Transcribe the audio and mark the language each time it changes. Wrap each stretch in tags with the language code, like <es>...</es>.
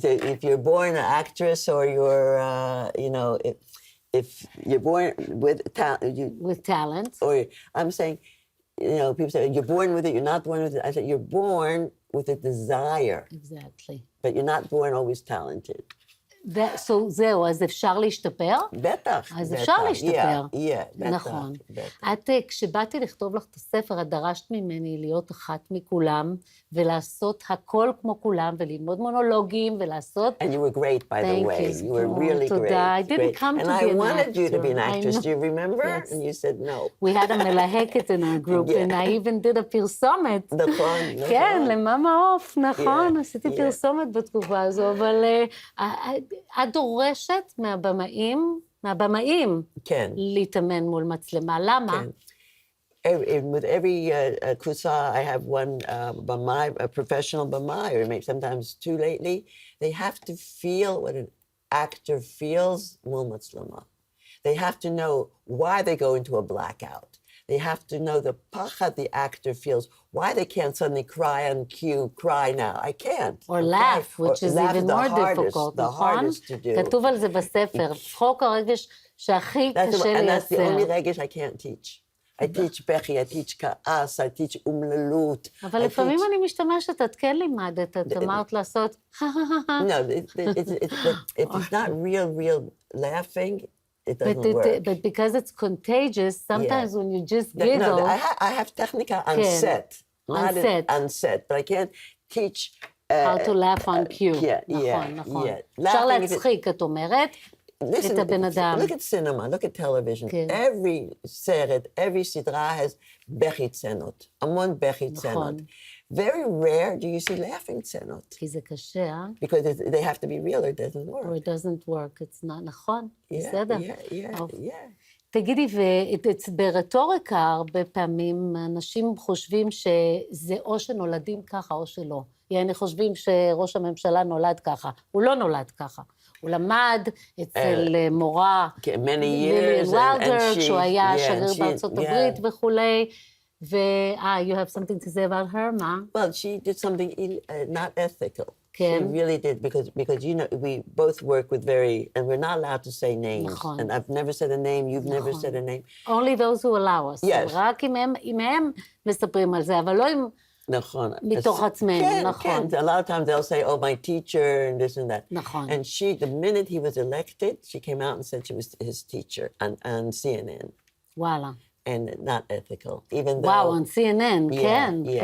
<en>If you're born an actress or you're, you know, if you're born with talent. With talent. Or I'm saying, you know, people say, you're born with it, you're not born with it. I say, you're born with a desire. Exactly. But you're not born always talented.</en> <he>So זהו, אז אפשר להשתפר? בטח. אז אפשר להשתפר. בטח. נכון. את, כשבאתי לכתוב לך את הספר, את דרשת ממני להיות אחת מכולם, ולעשות הכל כמו כולם, וללמוד מונולוגים, ולעשות...</he> <en>And you were great, by the way. You were really great.</en> <he>תודה.</he> <en>I didn't come to be an actor. And I wanted you to be an actress. Do you remember? And you said no. We had a מלהקת in our group, and I even did a פרסומת.</en> <he>נכון. כן, למאמה עוף, נכון. עשיתי פרסומת בתקופה הזו, אבל... את דורשת מהבמאים, מהבמאים כן. להתאמן מול מצלמה. למה? כן.</he> <en>With every kusa, I have one bamai, a professional bamai, or maybe sometimes two lately. They have to feel what an actor feels mul מצלמה. They have to know why they go into a blackout. They have to know the pachad the actor feels, why they can't suddenly cry on cue, cry now. I can't. Or laugh, which is even more difficult, the</en> <he>נכון?</he> <en>hardest to do.</en> <he>כתוב על זה בספר, צחוק הרגש שהכי קשה</he> <en>and that's the only</en> <he>לייצר. רגש</he> <en>I can't teach. I teach בכי, I teach כעס, I teach אומללות.</en> <he>אבל לפעמים אני משתמשת, את כן לימדת, את אמרת לעשות...</he> <en>No, if it's not real laughing, it doesn't work. But because it's contagious, sometimes when you just giggle... No, I have technica on set. On set, but I can't teach... How to laugh on cue. נכון.</en> <he>אפשר להצחיק, את אומרת, את הבן אדם.</he> <en>Look at cinema, look at television. Every סרט, every סדרה has</en> <he>בכי צנות. המון בכי צנות.</he> <en>Very rare do you see laughing צנות.</en> <he>כי זה קשה,</he> <en>Because they have to be real or it doesn't work. Or it doesn't work, it's not,</en> <he>נכון, בסדר.</he> <en>Yeah.</en> <he>תגידי, ברטוריקה הרבה פעמים אנשים חושבים שזה או שנולדים ככה או שלא. יעני חושבים שראש הממשלה נולד ככה. הוא לא נולד ככה. הוא למד אצל מורה,</he> <en>many years,</en> <he>כשהוא היה שגריר בארצות הברית וכולי.</he> <en>You have something to say about her, Ma? Well, she did something not ethical. She really did, because you know, we both work with and we're not allowed to say names. And I've never said a name, you've never said a name. Only those who allow us. Yes.</en> <he>רק אם הם מספרים על זה, אבל לא אם... נכון. מתוך עצמנו, נכון.</he> <en>A lot of times they'll say, oh, my teacher, and this and that.</en> <he>נכון.</he> <en>And she, the minute he was elected, she came out and said she was his teacher on CNN.</en> <he>וואלה.</he> <en>And not ethical, even though... Wow, on CNN, כן.</en>